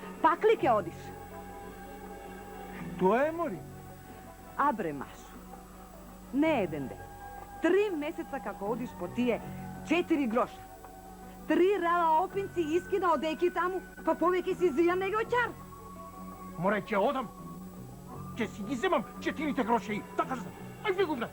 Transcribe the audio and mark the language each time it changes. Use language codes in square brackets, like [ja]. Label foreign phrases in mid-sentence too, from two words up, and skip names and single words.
[mk] pakli ke odiš. To je, mori? A bre, Mašo, ne jedan dek. 3 meseca kako odiš po tije 4 groša. 3 rala opinci iskina od eki tamu, pa poveki si zijan nego čar. Море, ќе одам, ќе си ги земам 4 гроши, така за... Ај ви го брате!